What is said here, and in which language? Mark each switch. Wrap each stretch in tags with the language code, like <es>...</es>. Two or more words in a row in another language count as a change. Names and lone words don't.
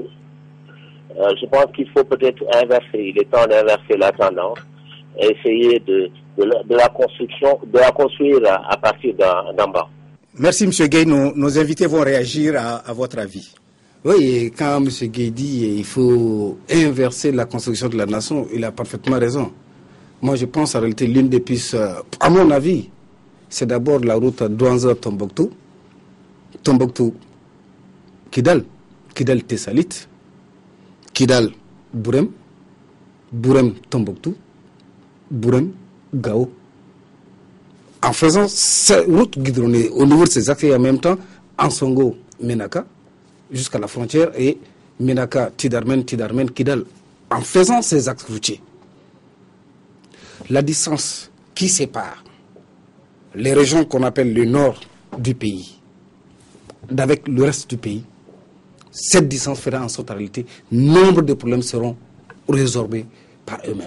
<fr>Je pense qu'il faut peut-être inverser. Il est temps d'inverser la tendance et essayer de la construire à partir d'en bas. Merci M. Gueye. Nos invités vont réagir à votre avis. Oui, et quand M. Gueye dit qu'il faut inverser la construction de la nation, il a parfaitement raison. Moi, je pense en réalité l'une des pistes, à mon avis, c'est d'abord la route Douanza-Tombouctou, Tombouctou-Kidal, Kidal-Tessalit, Kidal-Bourem, Bourem-Tombouctou, Bourem-Gao. En faisant cette route goudronnée au niveau de ces axes et en même temps Ansongo-Menaka jusqu'à la frontière et Menaka-Tidarmen, Tidarmen-Kidal. En faisant ces axes routiers, la distance qui sépare les régions qu'on appelle le nord du pays d'avec le reste du pays, cette distance fera en sorte en réalité nombre de problèmes seront résorbés par eux-mêmes.</fr>